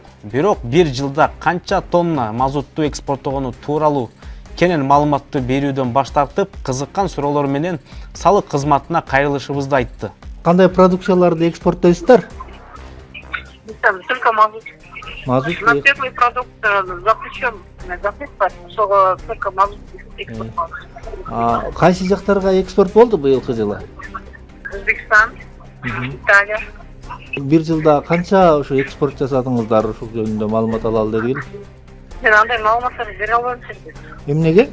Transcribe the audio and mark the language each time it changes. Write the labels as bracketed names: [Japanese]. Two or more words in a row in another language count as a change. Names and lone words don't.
[Kyrgyz] Бирок 1 жылда канча тонна мазутту экспорттогону тууралуу кенен маалыматты берүүдөн баш тартып, кызыккан суроолор менен салык кызматына кайрылышыбызды айтты. Кандай продукцияларды экспорттойсуздар? [Russian] Только мазут. Мазут. На первый продукт запрещен запрет, что только мазут экспорт. [Kyrgyz] Кайсы жактарга экспорт болду быйылкы жылы? Өзбекстан, Италия. 1 жылда канча ошо экспорт жасадыңыздар, ушул жөнүндө маалымат алалы дедик. Мен андай маалыматтарды бере албайм сизге. Эмнеге?